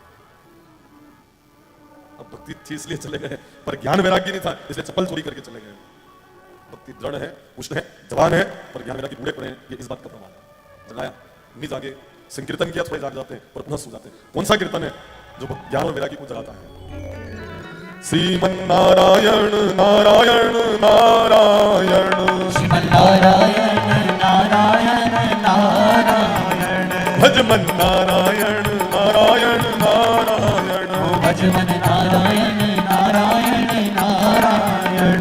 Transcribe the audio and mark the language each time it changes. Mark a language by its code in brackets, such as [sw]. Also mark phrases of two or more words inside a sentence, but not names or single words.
[hi] अब भक्ति थी इसलिए चले गए, पर ज्ञान वैराग्य नहीं था इसलिए चप्पल चोरी करके चले गए। भक्ति दृढ़ है, पुष्ट है, जवान है, पर ज्ञान वैराग्य बूढ़े पड़े हैं, ये इस बात का प्रमाण है। जगाया नहीं जागे, संकीर्तन किया थोड़े जाग जाते हैं और पुनः सो जाते हैं। कौन सा कीर्तन है जो ज्ञान और वैराग्य को जगाता है? [sa] श्रीमन नारायण नारायण नारायण, श्रीमन नारायण नारायण नारायण, भजमन नारायण नारायण नारायण, भजमन नारायण नारायण नारायण,